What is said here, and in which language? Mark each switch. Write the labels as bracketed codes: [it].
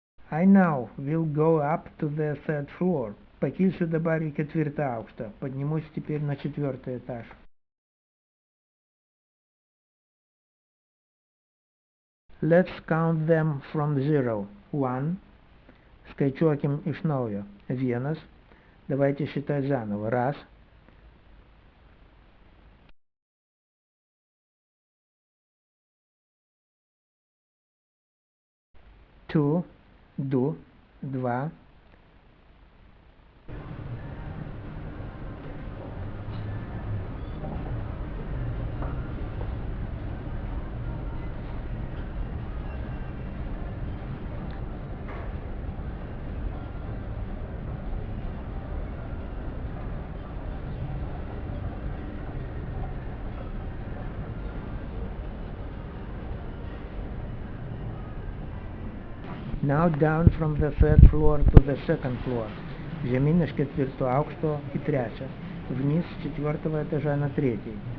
[en] I now will go up to the third floor. [lt] Pakilsiu dabar į ketvirtą aukštą. [ru] Поднимусь теперь на четвертый этаж. [en] Let's count them from zero. One. [ru] Скачиваем [lt] iš naujo. Vienas. [ru] Давайте считать заново. Раз. [en] Two. [lt] Du. [ru] Два. [en] Now down from the third floor to the second floor. [lt] Žemyn iš ketvirto aukšto į trečią. [ru] Вниз с четвертого этажа на третий.